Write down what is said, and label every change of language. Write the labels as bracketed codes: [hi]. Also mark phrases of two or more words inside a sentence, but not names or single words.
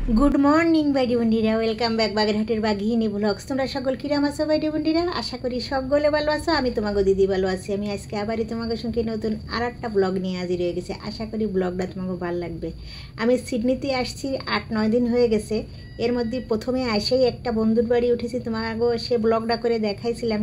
[en] good morning [bn] বাইডি বন্ধুরা [en] welcome back [bn] বাগেরহাটের বাঘিনী ব্লগস। তোমরা সকল কিরাম আছো বাইডি বন্ধুরা? আশা করি সকলে ভালো আছো। আমি তোমাকে দিদি ভালো আছি। আমি আজকে আবারই তোমাদের সঙ্গে নতুন আরেকটা ব্লগ নিয়ে হাজির হয়ে গেছি। আশা করি ব্লগটা তোমাকে ভালো লাগবে। আমি সিডনিতে আসছি 8-9 দিন হয়ে গেছে। এর মধ্যে প্রথমে এসেই একটা বন্ধুর বাড়ি উঠেছি, তোমাকে সে ব্লগটা করে দেখাইছিলাম।